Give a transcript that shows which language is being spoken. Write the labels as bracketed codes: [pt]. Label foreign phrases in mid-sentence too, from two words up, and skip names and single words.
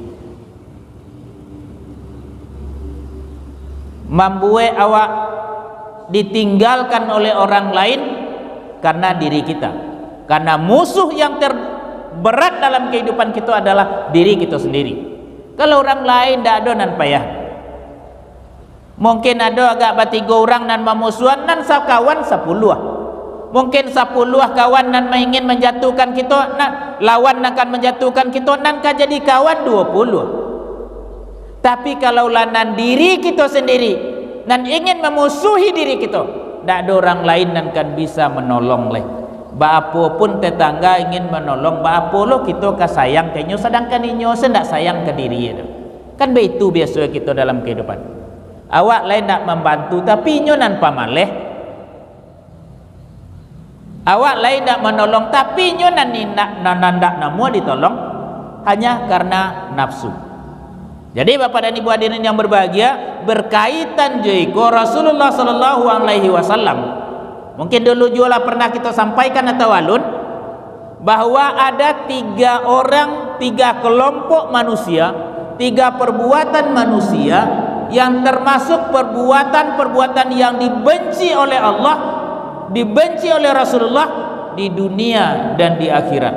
[id] Membuat awak ditinggalkan oleh orang lain karena diri kita. Karena musuh yang berat dalam kehidupan kita adalah diri kita sendiri. [min] Kalau orang lain tidak ada nan payah. Mungkin ada agak batiga orang nan memusuhan nan sakawan 10. Mungkin 10 kawan nan ingin menjatuhkan kita, nan lawan akan menjatuhkan kita, nan kan jadi kawan 20. Tapi kalau nan diri kita sendiri nan ingin memusuhi diri kita, tidak ada orang lain nan kan bisa menolong leh. Bapa pun tetangga ingin menolong, bapa lo kita kasayang kenyo, sedangkan inyo sendak sayang ke diri itu. [id] Kan begitu biasa kita dalam kehidupan. [min] Awak lain nak membantu tapi inyo nan pamaleh. Awak lain nak menolong tapi inyo nan nandak namu ditolong hanya karena nafsu. [id] Jadi bapak dan ibu hadirin yang berbahagia, berkaitan jiko Rasulullah [ar] صلى الله عليه وسلم. [id] Mungkin dulu juga pernah kita sampaikan atau alun bahwa ada 3 orang, 3 kelompok manusia, 3 perbuatan manusia yang termasuk perbuatan-perbuatan yang dibenci oleh Allah, dibenci oleh Rasulullah di dunia dan di akhirat.